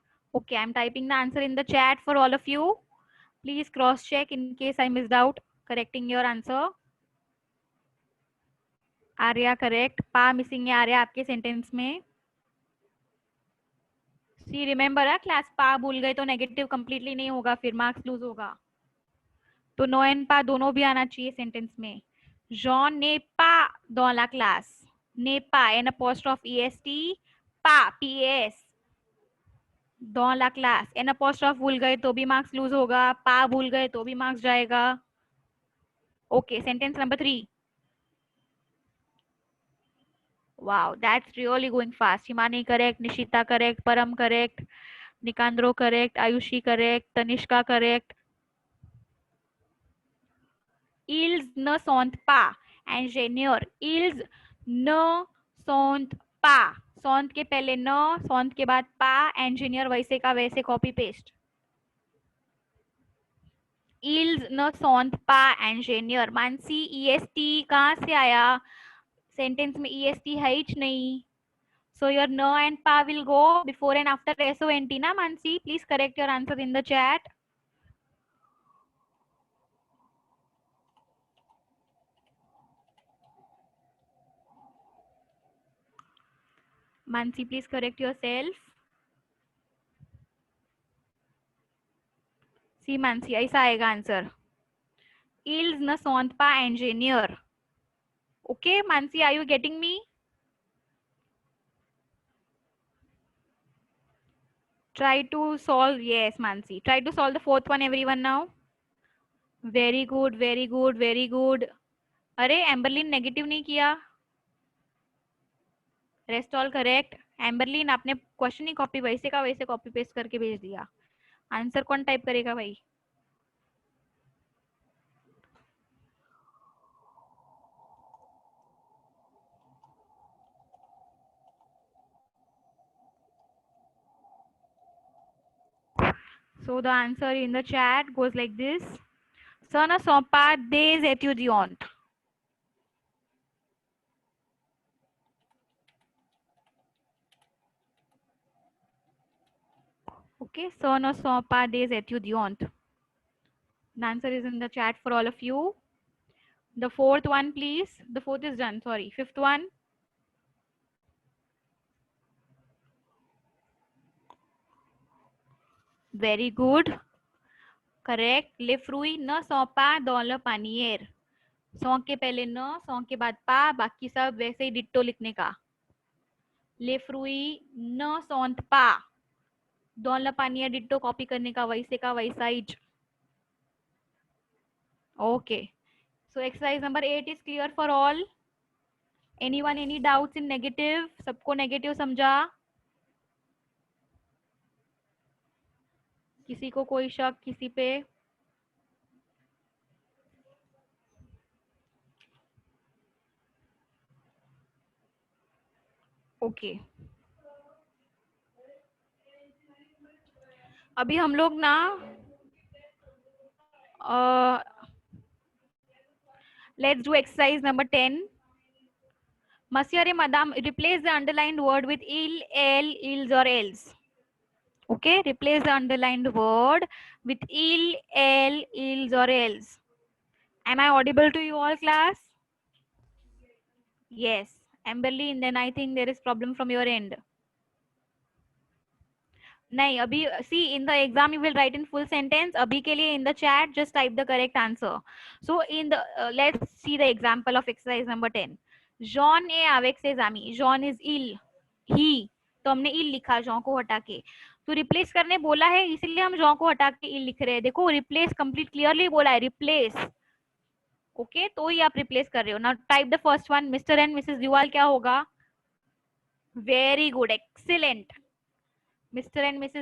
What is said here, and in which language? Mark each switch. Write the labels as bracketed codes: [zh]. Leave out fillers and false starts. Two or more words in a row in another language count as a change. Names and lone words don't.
[en] Okay, I'm typing the answer in the chat for all of you. Please cross check in case I missed out correcting your answer. [hi] आर्या करेक्ट, पा मिसिंग है आर्या आपके सेंटेंस में. सी रिमेंबर है क्लास, पा भूल गए तो नेगेटिव कंप्लीटली नहीं होगा, फिर मार्क्स लूज होगा. तो नो एंड पा दोनों भी आना चाहिए सेंटेंस में. [fr] Jean n'est pas dans la classe. ne pas N apostrophe est, पा pas dans la classe. [hi] एन apostrophe भूल गए तो भी मार्क्स लूज होगा, पा भूल गए तो भी मार्क्स जाएगा. [en] Okay, sentence number 3. Wow, that's really going fast. Himani correct, Nishita correct, Param correct, Nikandro correct, Ayushi correct, Tanishka correct. [fr] Ils ne sont pas ingénieurs. Ils ne sont pas. [hi] sont के पहले न, sont के बाद पा, इंजीनियर वैसे का वैसे [en] copy paste. [fr] Ils ne sont pas ingénieurs. [hi] मानसी est कहाँ से आया? सेंटेंस में est है ही नहीं. [en] So your no and pa will go before and after SONT na Mansi. Please correct your answer in the chat. Mansi, please correct yourself. See Mansi, [hi] ऐसा आएगा आंसर. [fr] Ils ne sont pas ingénieurs. [en] Okay, Mansi, are you getting me? Try to solve. Yes, Mansi. Try to solve the fourth one, everyone now. Very good, very good, very good. [hi] अरे एम्बरलिन नेगेटिव नहीं किया. [en] Rest all correct. [hi] एम्बरलिन आपने क्वेश्चन ही कॉपी वैसे का वैसे [en] copy paste [hi] करके भेज दिया. आंसर कौन टाइप करेगा भाई? [en] So the answer in the chat goes like this. [fr] Ce ne sont pas des étudiantes. Okay, ce ne sont pas des étudiantes. [en] The answer is in the chat for all of you. The fourth one, please. The fourth is done, sorry. Fifth one. Very good. Correct. [fr] Les fruits ne sont pas dans le panier. [hi] सौ के पहले न, सौ के बाद पा, बाकी सब वैसे ही डिट्टो लिखने का. [fr] Les fruits ne sont pas dans le panier, [hi] डिट्टो कॉपी करने का वैसे का वैसा ही. [en] Okay. So exercise number 8 is clear for all. Anyone any doubts in negative? [hi] सबको negative समझा? किसी को कोई शक किसी पे? ओके. अभी हम लोग ना [en] let's do exercise number 10. [fr] Monsieur madam, [en] replace the underlined word with il, el, ils or else. Okay, replace the underlined word with il, el, ils or else. Am I audible to you all, class? Yes. Amberly, then I think there is problem from your end. [hi] नहीं अभी [en] see in the exam you will write in full sentence. [hi] अभी के लिए [en] in the chat just type the correct answer. So in the let's see the example of exercise number 10. [fr] जॉन ए avec ses amis. [hi] जॉन इज इल, ही, तो हमने इल लिखा जॉन को हटा के. तो रिप्लेस करने बोला है इसलिए हम जॉन को हटा के इल लिख रहे हैं. देखो रिप्लेस कंप्लीट क्लियरली बोला है, रिप्लेस. ओके, तो ही आप रिप्लेस कर रहे हो. [en] Now type the first one. Mister and Missus [hi] दीवाल क्या होगा? [en] Very good, excellent. Mr. and Mrs.